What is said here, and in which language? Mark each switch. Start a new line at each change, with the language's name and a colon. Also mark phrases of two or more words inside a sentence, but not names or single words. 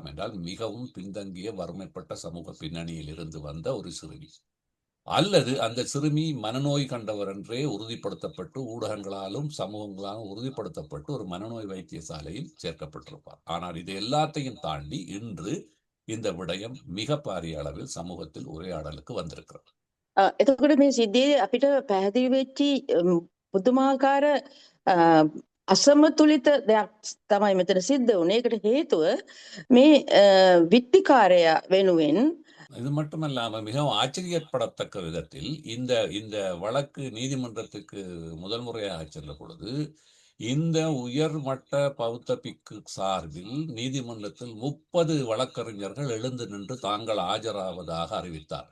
Tamil: என்றால் மிகவும் பின்தங்கிய வறுமைப்பட்ட சமூக பின்னணியில் இருந்து வந்த ஒரு சிறுமி, அல்லது அந்த சிறுமி மனநோய் கண்டவர் என்றே உறுதிப்படுத்தப்பட்டு ஊடகங்களாலும் சமூகங்களாலும் உறுதிப்படுத்தப்பட்டு ஒரு மனநோய் வைத்தியசாலையில் சேர்க்கப்பட்டிருப்பார். ஆனால் இது எல்லாத்தையும் தாண்டி இன்று இந்த விடயம் மிக பாரிய அளவில் சமூகத்தில் உரையாடலுக்கு வந்திருக்கிறது.
Sinhala: එතකොට මේ සිද්ධියේ අපිට පැහැදිලි වෙච්චි පුදුමාකාර අසමතුලිත දෙයක් තමයි මෙතන සිද්ධ වුණේ. ඒකට හේතුව මේ විත්තිකාරයා වෙනුවෙන්
Tamil: இது மட்டுமல்லாமல் மிகவும் ஆச்சரியப்படத்தக்க விதத்தில் இந்த வழக்கு நீதிமன்றத்துக்கு முதல் முறையாக சென்ற பொழுது இந்த உயர்மட்ட பௌத்த பிக்கு சார்பில் நீதிமன்றத்தில் 30 வழக்கறிஞர்கள் எழுந்து நின்று தாங்கள் ஆஜராவதாக அறிவித்தார்.